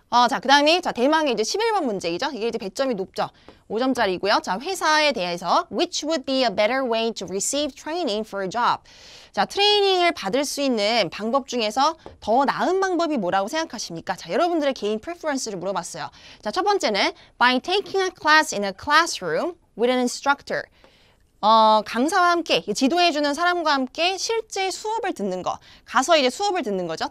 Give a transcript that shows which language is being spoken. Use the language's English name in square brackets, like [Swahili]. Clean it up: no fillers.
[Korean] 자, 그 다음에, 자, 대망의 이제 11번 문제이죠. 이게 이제 100점이 높죠. 5점짜리고요. 자, 회사에 대해서 [English] which would be a better way to receive training for a job. [Korean] 자, 트레이닝을 받을 수 있는 방법 중에서 더 나은 방법이 뭐라고 생각하십니까? 자, 여러분들의 개인 프레퍼런스를 물어봤어요. 자, 첫 번째는 [English] by taking a class in a classroom with an instructor. [Korean] 강사와 함께, 지도해주는 사람과 함께 실제 수업을 듣는 거. 가서 이제 수업을 듣는 거죠.